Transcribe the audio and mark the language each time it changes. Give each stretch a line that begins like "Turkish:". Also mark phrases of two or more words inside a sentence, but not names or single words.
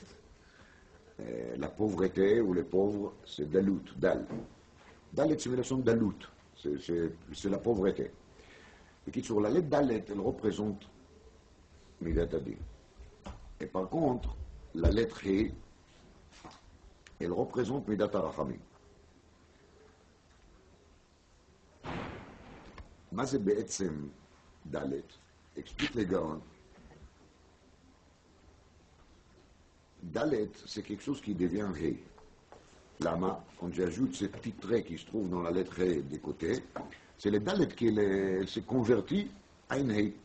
French: La pauvreté ou les pauvres, c'est Dalut, Dal. Dalet, c'est une relation Dalut, c'est la pauvreté. Et qui sur la lettre Dalet, elle représente
Hebrew: מדת הדין.
French: Et par contre, la lettre He, elle représente
Hebrew: מדת הרחמים. מה זה בעצם ד'?
French: Explique les gars. Dalet, c'est quelque chose qui devient Ré. Lama, quand j'ajoute ce petit trait qui se trouve dans la lettre Ré des côtés, c'est le Dalet qui s'est converti à une Ré.